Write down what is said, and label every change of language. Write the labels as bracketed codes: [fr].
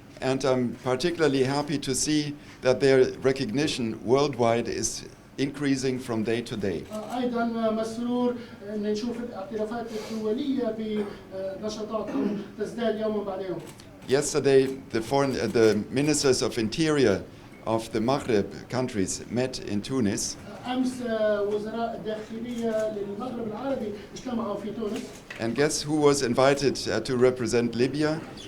[en] And I'm particularly happy to see that their recognition worldwide is increasing from day to day. [ar] أيضا مسرور أن نشوف الاعترافات الدولية بنشاطاتهم تزداد يوما بعد يوم. [en] Yesterday, the ministers of interior of the Maghreb countries met in Tunis. [ar] أمس وزراء الداخلية للمغرب العربي اجتمعوا في تونس. [en] And guess who was invited to represent Libya?